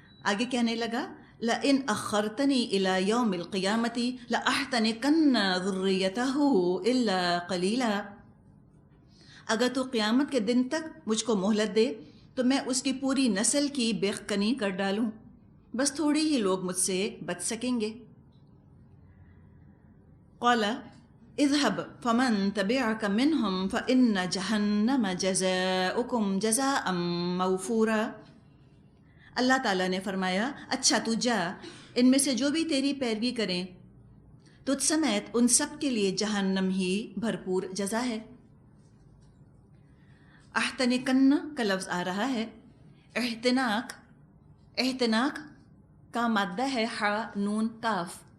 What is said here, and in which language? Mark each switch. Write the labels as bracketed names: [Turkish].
[Urdu] آگے کہنے لگا [Arabic] لئن اخرتنی الی یوم القیامت لاحتنکن ذریتہ الا قلیلا. [Urdu] اگر تو قیامت کے دن تک مجھ کو مہلت دے تو میں اس کی پوری نسل کی بیخکنی کر ڈالوں، بس تھوڑی ہی لوگ مجھ سے بچ سکیں گے. [Arabic] قال اذهب فمن تبعك منهم فإن جہنم جزاؤكم جزاء موفورا. [Urdu] اللہ تعالیٰ نے فرمایا اچھا تو جا، ان میں سے جو بھی تیری پیروی کریں تجھ سمیت ان سب کے لیے جہنم ہی بھرپور جزا ہے. احتنکن کا لفظ آ رہا ہے، احتناک کا مادہ ہے ح نون کاف.